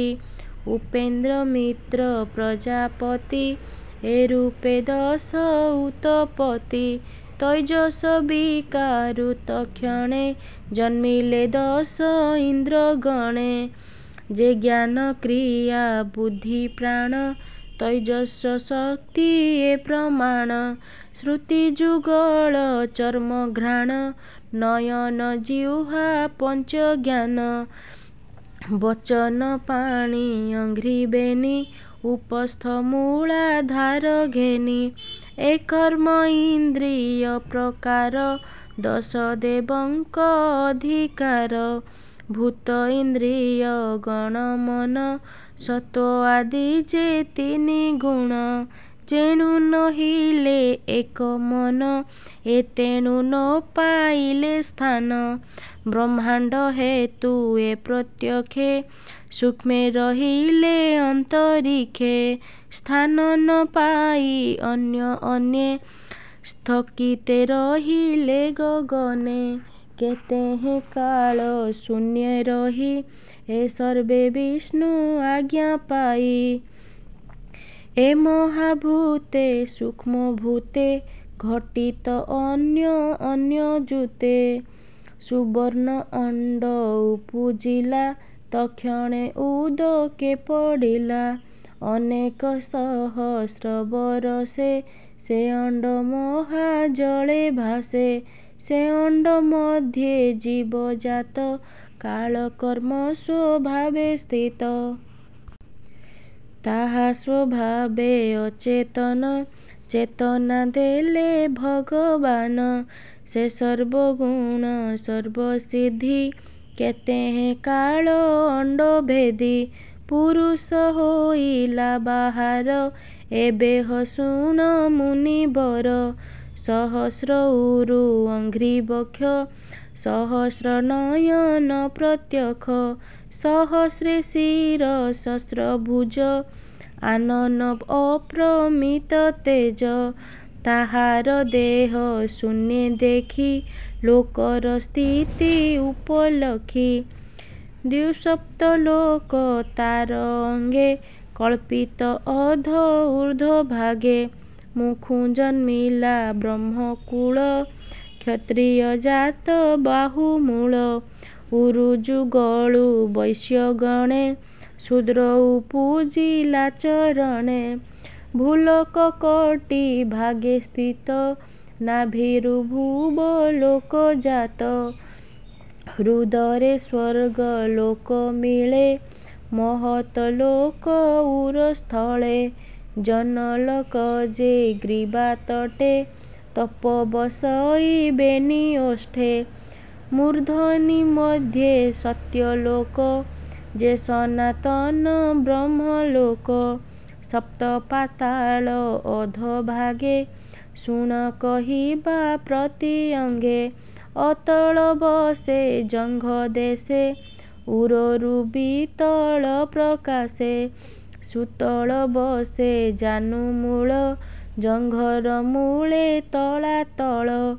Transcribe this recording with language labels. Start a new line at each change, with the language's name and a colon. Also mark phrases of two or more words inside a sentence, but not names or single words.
Odia: ଉପେନ୍ଦ୍ର ମିତ୍ର ପ୍ରଜାପତି ଏ ରୂପେ ଦଶ ଉତପତି। ତୈଜସ ବିକାରୁତ କ୍ଷଣେ ଜନ୍ମିଲେ ଦଶ ଇନ୍ଦ୍ର ଗଣେ। ଯେ ଜ୍ଞାନ କ୍ରିୟା ବୁଦ୍ଧି ପ୍ରାଣ ତୈଜସ ଶକ୍ତି ଏ ପ୍ରମାଣ ଶ୍ରୁତି ଯୁଗଳ ଚର୍ମ ଘ୍ରାଣ ନୟନ ଜିହ୍ୱା ପଞ୍ଚ ଜ୍ଞାନ ବଚନ ପାଣି ଅଙ୍ଘ୍ରି ବେନି ଉପସ୍ଥ ମୂଳାଧାର ଘେନି ଏ କର୍ମ ଇନ୍ଦ୍ରିୟ ପ୍ରକାର ଦଶ ଦେବଙ୍କ ଅଧିକାର ଭୂତ ଇନ୍ଦ୍ରିୟ ଗଣ ମନ ସତ୍ୱ ଆଦି ଯେ ତିନି ଗୁଣ ଯେଣୁ ନହିଲେ ଏକ ମନ ଏ ତେଣୁ ନ ପାଇଲେ ସ୍ଥାନ ବ୍ରହ୍ମାଣ୍ଡ ହେତୁ ଏ ପ୍ରତ୍ୟକ୍ଷେ ସୂକ୍ଷ୍ମେ ରହିଲେ ଅନ୍ତରିକ୍ଷେ ସ୍ଥାନ ନ ପାଇ ଅନ୍ୟ ଅନ୍ୟେ ସ୍ଥଗିତେ ରହିଲେ ଗଗନେ କେତେ ହେ କାଳ ଶୂନ୍ୟ ରହି ଏ ସର୍ବେ ବିଷ୍ଣୁ ଆଜ୍ଞା ପାଇ ଏ ମହାଭୂତେ ସୂକ୍ଷ୍ମ ଭୂତେ ଘଟିତ ଅନ୍ୟ ଅନ୍ୟ ଯୁତେ ସୁବର୍ଣ୍ଣ ଅଣ୍ଡ ଉପୁଜିଲା ତକ୍ଷଣେ ଉଦକେ ପଡ଼ିଲା ଅନେକ ସହସ୍ର ବରଷେ ସେ ଅଣ୍ଡ ମହାଜଳେ ଭାସେ ସେ ଅଣ୍ଡ ମଧ୍ୟେ ଜୀବଜାତ କାଳକର୍ମ ସ୍ୱଭାବେ ସ୍ଥିତ ତାହା ସ୍ୱଭାବେ ଅଚେତନ ଚେତନା ଦେଲେ ଭଗବାନ ସେ ସର୍ବଗୁଣ ସର୍ବସିଦ୍ଧି କେତେ ହେଁ କାଳ ଅଣ୍ଡ ଭେଦି ପୁରୁଷ ହୋଇଲା ବାହାର ଏବେ ହସୁଣ ମୁନିବର ସହସ୍ର ଉରୁ ଅଙ୍ଘ୍ରି ବକ୍ଷ ସହସ୍ର ନୟନ ପ୍ରତ୍ୟକ୍ଷ ସହସ୍ରେ ଶିର ସହସ୍ର ଭୁଜ ଆନନ ଅପ୍ରମିତ ତେଜ ତାହାର ଦେହ ଶୂନ୍ୟ ଦେଖି ଲୋକର ସ୍ଥିତି ଉପଲକ୍ଷି ଦ୍ୱିସପ୍ତ ଲୋକ ତାର ଅଙ୍ଗେ କଳ୍ପିତ ଅଧ ଊର୍ଦ୍ଧ୍ୱ ଭାଗେ ମୁଖୁ ଜନ୍ମିଲା ବ୍ରହ୍ମକୁଳ କ୍ଷତ୍ରିୟ ଜାତ ବାହୁମୂଳ ଉରୁଯୁଗଳୁ ବୈଶ୍ୟ ଗଣେ ଶୂଦ୍ର ଉପୁଜିଲା ଚରଣେ ଭୂଲୋକ କୋଟି ଭାଗେ ସ୍ଥିତ ନାଭିରୁ ଭୁବ ଲୋକ ଜାତ ହୃଦରେ ସ୍ୱର୍ଗ ଲୋକ ମିଳେ ମହତ ଲୋକ ଉରସ୍ଥଳେ ଜନଲୋକ ଯେ ଗ୍ରୀବା ତଟେ ତପ ବସଇ ବେନି ଓଷ୍ଠେ ମୂର୍ଦ୍ଧନି ମଧ୍ୟେ ସତ୍ୟଲୋକ ଯେ ସନାତନ ବ୍ରହ୍ମଲୋକ ସପ୍ତ ପାତାଳ ଅଧୋଭାଗେ ଶୁଣ କହିବା ପ୍ରତି ଅଙ୍ଗେ ଅତଳ ବସେ ଜଙ୍ଘ ଦେଶେ ଉରରୁ ବିତଳ ପ୍ରକାଶେ ସୁତଳ ବସେ ଜାନୁ ମୂଳ ଜଙ୍ଘର ମୂଳେ ତଳାତଳ